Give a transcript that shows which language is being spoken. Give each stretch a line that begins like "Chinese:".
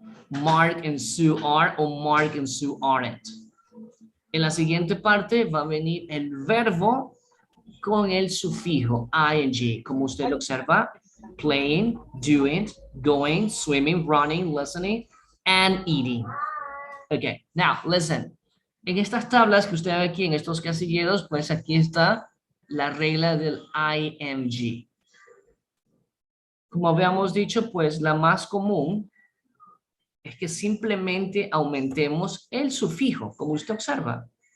English: Mark and Sue are or Mark and Sue aren't.
Spanish: En la siguiente parte va a venir el verbo con el sufijo ing, como usted lo observa.
English: Playing, doing, going, swimming, running, listening, and eating. Okay, now listen.
Spanish: En estas tablas que usted ve aquí, en estos casilleros, pues aquí está la regla del ing. Como habíamos dicho, pues la más común es que simplemente aumentemos el sufijo, como usted observa.